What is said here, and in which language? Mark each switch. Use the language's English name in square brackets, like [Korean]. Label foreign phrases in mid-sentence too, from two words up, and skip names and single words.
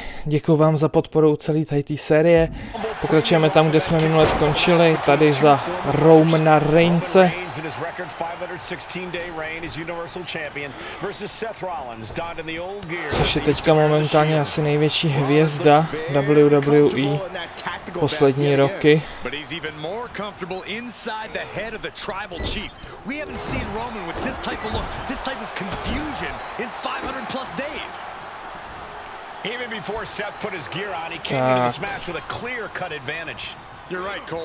[Czech] Děkuji vám za podporu celé té série. Pokračujeme tam, kde jsme minule skončili, tady za Romana Reinse. Což je teďka momentálně asi největší hvězda WWE poslední roky. [English] Even before Seth put his gear on, he came into this match with a clear-cut advantage. You're right, Cole.